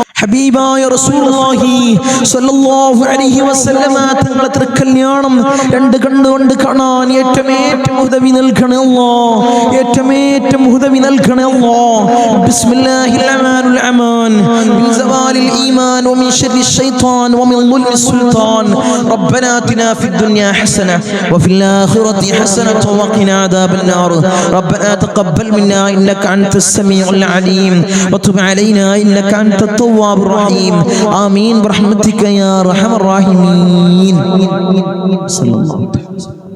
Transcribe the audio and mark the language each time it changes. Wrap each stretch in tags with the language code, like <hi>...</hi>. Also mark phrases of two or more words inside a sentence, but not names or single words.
<ml>ഹബീബായ</ml> <ar>رسول الله صلى الله عليه وسلم</ar> <ml>തങ്ങളുടെ തൃക്കല്യാണം 2 കണ്ണുകൊണ്ട് കാണാൻ ഏറ്റവും ഉദവി നൽകണേ അല്ലാഹ്, ഏറ്റവും ഉദവി നൽകണേ അല്ലാഹ്.</ml> <ar>بسم الله الرحمن الرحيم. الإيمان ومن شر الشيطان ومن ظلم السلطان ربنا آتنا في الدنيا حسنة وفي الآخرة حسنة وقنا عذاب النار ربنا تقبل منا إنك أنت السميع العليم وتب علينا إنك أنت التواب الرحيم آمين برحمتك يا أرحم الراحمين صلى الله عليه وسلم.</ar>